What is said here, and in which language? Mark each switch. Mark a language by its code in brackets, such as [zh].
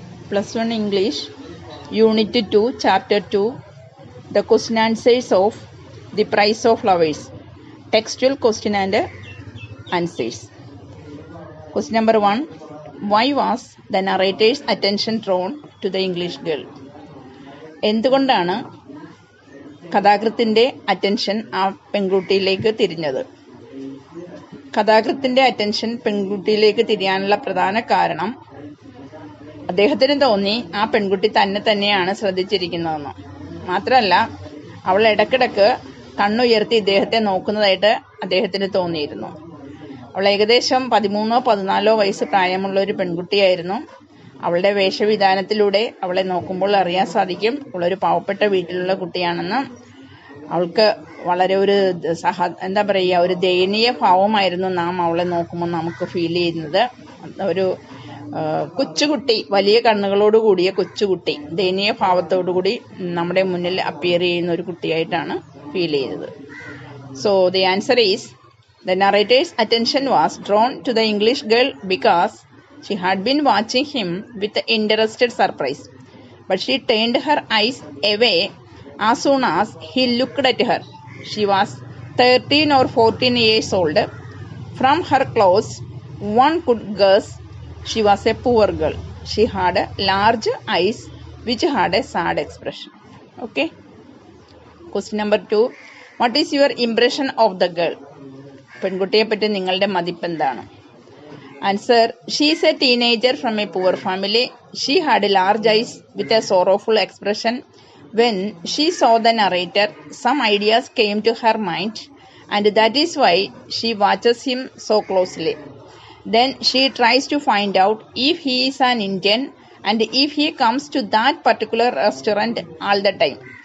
[en] +1 English, Unit 2, Chapter 2, The Question Answers of The Price of Flowers. Textual question and answers. Question number 1. Why was the narrator's attention drawn to the English girl? [ml] എന്തുകൊണ്ടാണ് കഥാകൃത്തിന്റെ attention ആ പെൺകുട്ടിയിലേക്ക് തിരിഞ്ഞത്? കഥാകൃത്തിന്റെ attention പെൺകുട്ടിയിലേക്ക് തിരിയാനുള്ള പ്രധാന കാരണം അദ്ദേഹത്തിന് തോന്നി ആ പെൺകുട്ടി തന്നെയാണ് ശ്രദ്ധിച്ചിരിക്കുന്നതെന്ന്. മാത്രമല്ല, അവൾ ഇടക്കിടക്ക് കണ്ണുയർത്തി ഇദ്ദേഹത്തെ നോക്കുന്നതായിട്ട് അദ്ദേഹത്തിന് തോന്നിയിരുന്നു. അവൾ ഏകദേശം 13-14 വയസ്സ് പ്രായമുള്ള ഒരു പെൺകുട്ടിയായിരുന്നു. അവളുടെ വേഷവിധാനത്തിലൂടെ അവളെ നോക്കുമ്പോൾ അറിയാൻ സാധിക്കും അവളൊരു പാവപ്പെട്ട വീട്ടിലുള്ള കുട്ടിയാണെന്ന്. അവൾക്ക് വളരെ ഒരു ഒരു ദയനീയ ഭാവമായിരുന്നു നാം അവളെ നോക്കുമ്പോൾ നമുക്ക് ഫീൽ ചെയ്യുന്നത്. ഒരു കൊച്ചുകുട്ടി, വലിയ കണ്ണുകളോട് കൂടിയ കൊച്ചുകുട്ടി, ദയനീയ ഭാവത്തോടുകൂടി നമ്മുടെ മുന്നിൽ അപ്പിയർ ചെയ്യുന്ന ഒരു കുട്ടിയായിട്ടാണ് ഫീൽ ചെയ്തത്. [en] So the answer is the narrator's attention was drawn to the English girl because she had been watching him with interested surprise, but she turned her eyes away as soon as he looked at her. She was 13 or 14 years old. From her clothes, one could guess she was a poor girl. She had large eyes which had a sad expression. Okay. Question number 2. What is your impression of the girl? [ml] പെൺകുട്ടിയെ പറ്റി നിങ്ങളുടെ മതിപ്പ് എന്താണ്? [en] Answer: she is a teenager from a poor family. She had large eyes with a sorrowful expression. When she saw the narrator, some ideas came to her mind and that is why she watches him so closely. Then she tries to find out if he is an Indian and if he comes to that particular restaurant all the time.